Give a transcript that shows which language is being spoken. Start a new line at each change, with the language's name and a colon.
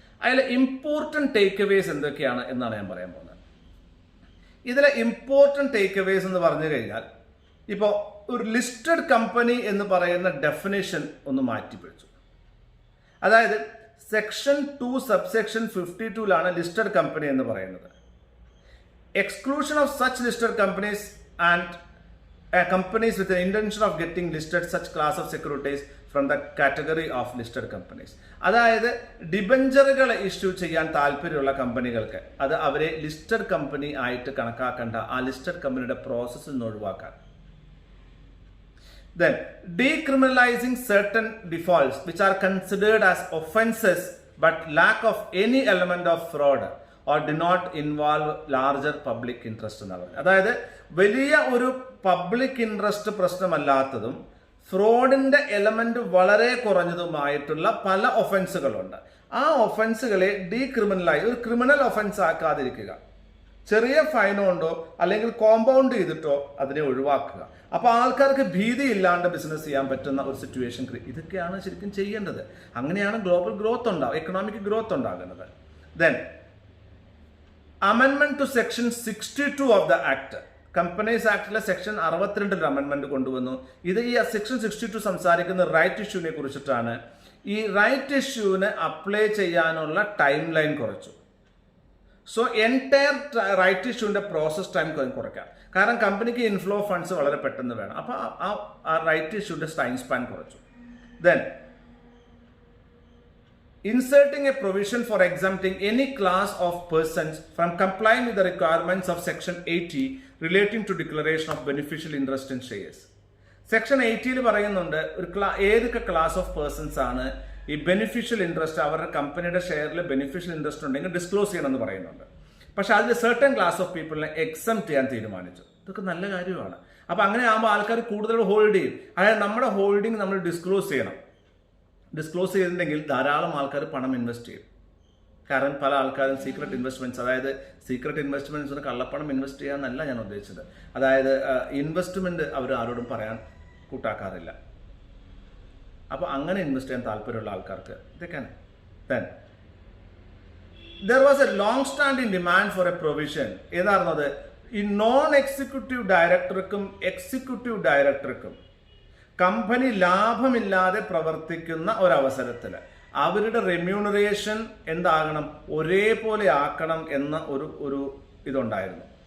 Malayalam: അതിലെ important take aways എന്തൊക്കെയാണ് എന്നാണ് ഞാൻ പറയാൻ പോകുന്നത്. ഇതിലെ ഇമ്പോർട്ടൻറ്റ് ടേക്ക് അവേസ് എന്ന് പറഞ്ഞു കഴിഞ്ഞാൽ, ഇപ്പോൾ ഒരു ലിസ്റ്റഡ് കമ്പനി എന്ന് പറയുന്ന ഡെഫിനേഷൻ ഒന്ന് മാറ്റിപ്പിടിച്ചു. അതായത് സെക്ഷൻ 2 സബ്സെക്ഷൻ 52 ലിസ്റ്റഡ് കമ്പനി എന്ന് പറയുന്നത്.
English: Exclusion of such listed companies and companies with the intention of getting listed such class of securities from the category of listed companies.
Malayalam: അതായത് ഡിബഞ്ചറുകൾ ഇഷ്യൂ ചെയ്യാൻ താല്പര്യമുള്ള കമ്പനികൾക്ക് അത് അവരെ ലിസ്റ്റഡ് കമ്പനി ആയിട്ട് കണക്കാക്കേണ്ട, ആ ലിസ്റ്റഡ് കമ്പനിയുടെ പ്രോസസ്സിൽ നിന്ന് ഒഴിവാക്കാൻ.
English: Then decriminalizing certain defaults which are considered as offenses but lack of any element of fraud or do not involve larger public interest
Malayalam: എന്ന് പറയുന്നത്. അതായത് വലിയ ഒരു പബ്ലിക് ഇൻട്രസ്റ്റ് പ്രശ്നമല്ലാത്തതും ഫ്രോഡിന്റെ എലമെന്റ് വളരെ കുറഞ്ഞതുമായിട്ടുള്ള പല ഒഫൻസുകളുണ്ട്. ആ ഒഫൻസുകളെ ഡീക്രിമിനലായി ഒരു ക്രിമിനൽ ഒഫൻസ് ആക്കാതിരിക്കുക. ചെറിയ ഫൈനോ ഉണ്ടോ അല്ലെങ്കിൽ കോമ്പൗണ്ട് ചെയ്തിട്ടോ അതിനെ ഒഴിവാക്കുക. അപ്പൊ ആൾക്കാർക്ക് ഭീതി ഇല്ലാണ്ട് ബിസിനസ് ചെയ്യാൻ പറ്റുന്ന ഒരു സിറ്റുവേഷൻ ഇതൊക്കെയാണ് ശരിക്കും ചെയ്യേണ്ടത്. അങ്ങനെയാണ് ഗ്ലോബൽ ഗ്രോത്ത് ഉണ്ടാവുക, എക്കണോമിക് ഗ്രോത്ത് ഉണ്ടാകുന്നത്.
English: Then അമെൻമെന്റ് to section 62 of the act.
Malayalam: Companies ആക്ടിലെ section 62 അമെൻമെന്റ് കൊണ്ടുവന്നു. ഇത് ഈ സെക്ഷൻ 62 സംസാരിക്കുന്ന റൈറ്റ് ഇഷ്യൂവിനെ കുറിച്ചിട്ടാണ്. ഈ റൈറ്റ് ഇഷ്യൂവിന് അപ്ലൈ ചെയ്യാനുള്ള ടൈം ലൈൻ കുറച്ചു. So entire right ഇഷ്യൂവിന്റെ process time കുറയ്ക്കാം. കാരണം കമ്പനിക്ക് ഇൻഫ്ലോ ഫണ്ട്സ് വളരെ പെട്ടെന്ന് വേണം. അപ്പോൾ ആ റൈറ്റ് ഇഷ്യൂവിന്റെ ടൈം സ്പാൻ കുറച്ചു.
English: Then inserting a provision for exempting any class of persons from complying with the requirements of section 80 relating to declaration of beneficial interest in shares.
Malayalam: Section 80 പറയുന്നുണ്ട് ഏതൊക്കെ class of persons ആണ് ഈ beneficial interest അവരുടെ കമ്പനിയുടെ ഷെയറിൽ beneficial interest ഉണ്ടെങ്കിൽ disclose ചെയ്യണമെന്ന് പറയുന്നുണ്ട്. പക്ഷെ അതിൽ സർട്ടൻ ക്ലാസ് ഓഫ് പീപ്പിളിനെ എക്സംപ്റ്റ് ചെയ്യാൻ തീരുമാനിച്ചു. ഇതൊക്കെ നല്ല കാര്യമാണ്. അപ്പൊ അങ്ങനെ ആകുമ്പോൾ ആൾക്കാർ കൂടുതൽ ഹോൾഡ് ചെയ്യും. അതായത് നമ്മുടെ ഹോൾഡിംഗ് നമ്മൾ ഡിസ്ക്ലോസ് ചെയ്യണം. ഡിസ്ക്ലോസ് ചെയ്തിട്ടുണ്ടെങ്കിൽ ധാരാളം ആൾക്കാർ പണം ഇൻവെസ്റ്റ് ചെയ്യും. കാരണം പല ആൾക്കാരും സീക്രട്ട് ഇൻവെസ്റ്റ്മെന്റ്സ്, അതായത് സീക്രട്ട് ഇൻവെസ്റ്റ്മെന്റ്സിന് കള്ളപ്പണം ഇൻവെസ്റ്റ് ചെയ്യാന്നല്ല ഞാൻ ഉദ്ദേശിച്ചത്. അതായത് ഇൻവെസ്റ്റ്മെന്റ് അവർ ആരോടും പറയാൻ കൂട്ടാക്കാറില്ല. അപ്പോൾ അങ്ങനെ ഇൻവെസ്റ്റ് ചെയ്യാൻ താല്പര്യമുള്ള ആൾക്കാർക്ക് ഇതൊക്കെയാണ്.
English: Then there was a long standing demand for a provision.
Malayalam: ഏതായിരുന്നത്? ഈ നോൺ എക്സിക്യൂട്ടീവ് ഡയറക്ടർക്കും എക്സിക്യൂട്ടീവ് ഡയറക്ടർക്കും കമ്പനി ലാഭമില്ലാതെ പ്രവർത്തിക്കുന്ന ഒരവസരത്തിൽ അവരുടെ റെമ്യൂണറേഷൻ എന്താകണം, ഒരേപോലെ ആക്കണം എന്ന ഒരു ഇതുണ്ടായിരുന്നു.